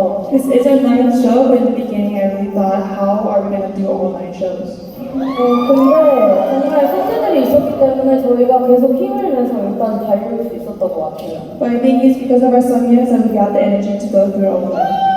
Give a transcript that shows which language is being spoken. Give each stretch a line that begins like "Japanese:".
English: This is a night show, but in the beginning I thought, how are we going to do all-night shows?
Korean: 근데 정말 선배들이 있었기 때문에 저희가 계속 힘을 내서 일단 달릴 수 있었던 것 같아요.
English: But I think it's because of our seniors and we got the energy to go through all night.